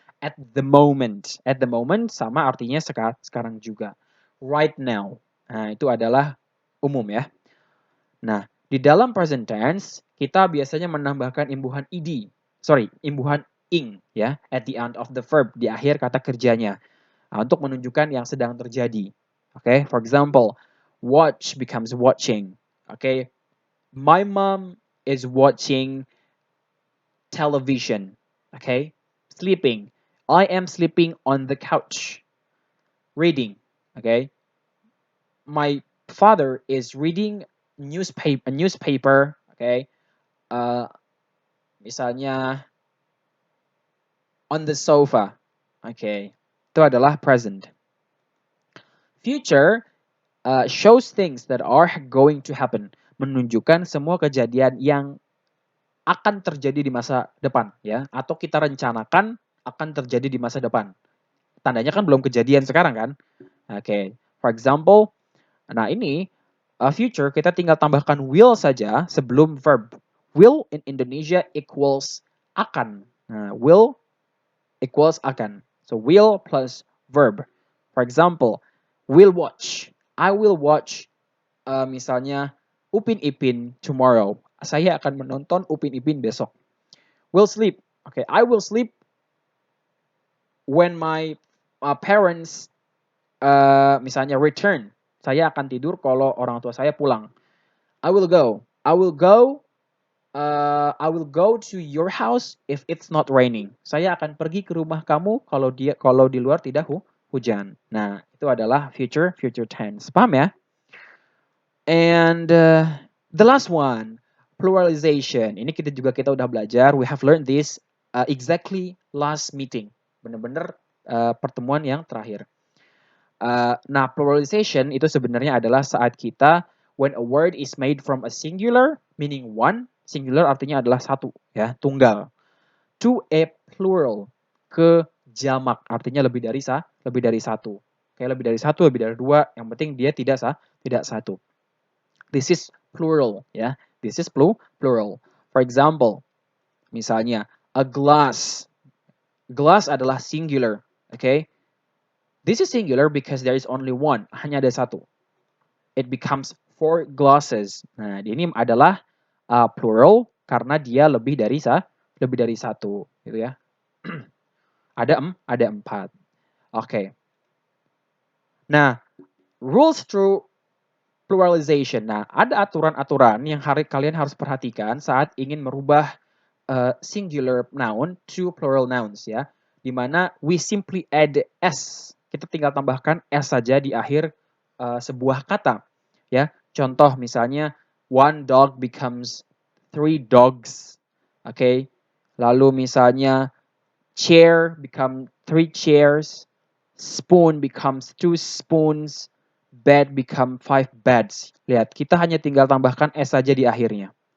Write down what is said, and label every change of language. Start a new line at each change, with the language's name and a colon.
English: At the moment
Indonesian: sama artinya sekarang juga.
English: Right now.
Indonesian: Nah, itu adalah umum ya. Nah, di dalam present tense kita biasanya menambahkan imbuhan imbuhan ing ya,
English: at the end of the verb,
Indonesian: di akhir kata kerjanya. Nah, untuk menunjukkan yang sedang terjadi.
English: Okay, for example, watch becomes watching. Okay, my mom is watching television. Okay, sleeping. I am sleeping on the couch. Reading. Okay, my father is reading a newspaper. Okay, misalnya on the sofa.
Indonesian: Okay, itu adalah present.
English: Future shows things that are going to happen.
Indonesian: menunjukkan semua kejadian yang akan terjadi di masa depan ya, atau kita rencanakan akan terjadi di masa depan. Tandanya kan belum kejadian sekarang kan. Oke,
English: for example,
Indonesian: nah ini future kita tinggal tambahkan will saja sebelum verb.
English: Will in Indonesia equals akan. Nah, will equals akan. So will plus verb. For example, will watch. I will watch misalnya Upin Ipin tomorrow.
Indonesian: Saya akan menonton Upin Ipin besok.
English: Will sleep. Okay, I will sleep when my parents misalnya return.
Indonesian: Saya akan tidur kalau orang tua saya pulang.
English: I will go. I will go. I will go to your house if it's not raining.
Indonesian: Saya akan pergi ke rumah kamu kalau di luar tidak hujan. Nah, itu adalah future tense.
English: Paham ya? And the last one, pluralization.
Indonesian: Ini kita udah belajar.
English: We have learned this exactly last meeting.
Indonesian: Benar-benar pertemuan yang terakhir. Nah, pluralization itu sebenarnya adalah saat kita
English: when a word is made from a singular, meaning one,
Indonesian: singular artinya adalah satu, ya, tunggal,
English: to a plural,
Indonesian: ke jamak, artinya lebih dari satu. Kayak lebih dari satu, lebih dari dua, yang penting dia tidak satu.
English: This is plural, ya. This is plural. For example, misalnya a glass.
Indonesian: Glass adalah singular, okay?
English: This is singular because there is only one,
Indonesian: hanya ada satu.
English: It becomes 4 glasses.
Indonesian: Nah, ini adalah plural karena dia lebih dari satu, gitu ya. ada 4. Oke.
English: Nah, rules through pluralization.
Indonesian: Nah, ada aturan-aturan yang kalian harus perhatikan saat ingin merubah
English: singular noun to plural nouns
Indonesian: ya. Di mana
English: we simply add s.
Indonesian: Kita tinggal tambahkan s saja di akhir sebuah kata. Ya, contoh misalnya
English: one dog becomes 3 dogs. Oke. Okay?
Indonesian: Lalu misalnya
English: chair become 3 chairs, spoon becomes 2 spoons, bed become 5 beds.
Indonesian: Lihat, kita hanya tinggal tambahkan s saja di akhirnya.